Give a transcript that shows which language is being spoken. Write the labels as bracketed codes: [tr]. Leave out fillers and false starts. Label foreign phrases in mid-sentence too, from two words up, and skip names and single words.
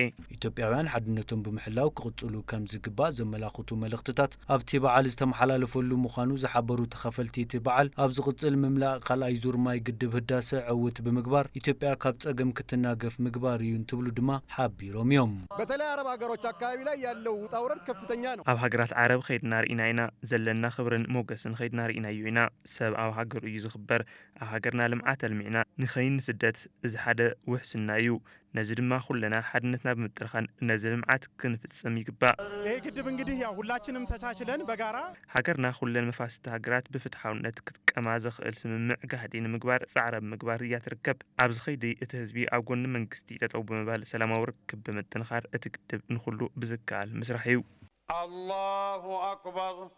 [ti] ኢትዮጵያውያን ሓድነቶም ብምሕላው ክቕጽሉ ከም ዝግባእ ዘመላኽቱ መልእኽትታት ኣብቲ በዓል ዝተመሓላለፈሉ ምዃኑ ዝሓበሩ ተኸፈልቲ እቲ በዓል ኣብ ዝቕጽል ምምላእ ካልኣይ ዙር ማይ ግድብ ህዳሴ ዕውት ብምግባር ኢትዮጵያ ካብ ጸገም ክትናገፍ ምግባር እዩ እንትብሉ ድማ ሓቢሮም እዮም [am] በተለይ አረብ ሀገሮች አካባቢ ላይ ያለው ውጣ ውረድ ከፍተኛ ነው [ti] ኣብ ሃገራት ዓረብ ኸይድና ርኢና ኢና ዘለና ክብርን ሞገስን ኸይድና ርኢና እዩ ኢና ሰብ ኣብ ሃገሩ እዩ ዝኽበር ኣብ ሃገርና ልምዓት ኣልሚዕና ንኸይን ስደት እዚ ሓደ ውሕስና እዩ ነዚ ድማ ኩለና ሓድነትና ብምጥርኻን ነዚ ልምዓት ክንፍጽም ይግባእ [am] ይሄ ግድብ እንግዲህ ያው ሁላችንም ተቻችለን በጋራ [ti] ሃገርና ኩለን መፋሰስቲ ሃገራት ብፍትሓውነት ክትቀማ ዘኽእል ስምምዕ ጋህዲ ንምግባር ጻዕረ ብምግባር እያ ትርከብ ኣብዚ ኸይዲ እቲ ህዝቢ ኣብ ጎኒ መንግስቲ ጠጠው ብምባል ሰላማዊ ርክብ ብምጥንኻር እቲ ግድብ ንኹሉ ብዝከኣል ምስራሕ እዩ [ar] الله أكبر